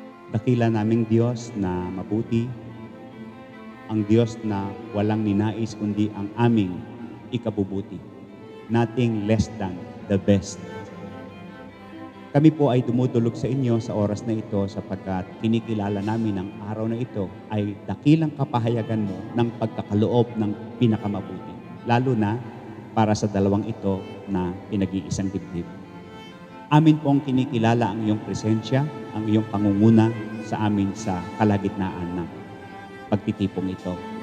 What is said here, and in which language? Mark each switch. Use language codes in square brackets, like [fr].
[tl] Dakila naming Diyos na mabuti, ang Diyos na walang ninais kundi ang aming ikabubuti. [en] Nothing less than the best. [tl] Kami po ay dumudulog sa inyo sa oras na ito sapagkat kinikilala namin ang araw na ito ay dakilang kapahayagan mo ng pagkakaloob ng pinakamabuti. Lalo na para sa dalawang ito na pinag-iisang dibdib. Amin pong kinikilala ang iyong presensya, ang iyong pangunguna sa amin sa kalagitnaan ng pagtitipong ito.